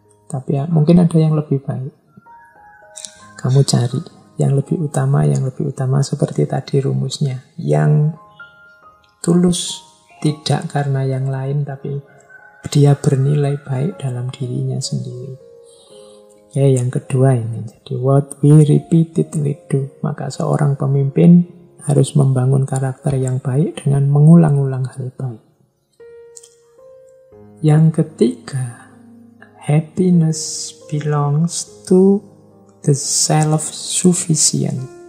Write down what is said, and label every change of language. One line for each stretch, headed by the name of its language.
Indonesian: Tapi ya, mungkin ada yang lebih baik. Kamu cari yang lebih utama seperti tadi rumusnya, yang tulus. Tidak karena yang lain, tapi dia bernilai baik dalam dirinya sendiri. Ya, yang kedua ini.
English: Jadi what we repeatedly do.
Indonesian: Maka seorang pemimpin harus membangun karakter yang baik dengan mengulang-ulang hal baik. Yang ketiga,
English: happiness belongs to the self-sufficient.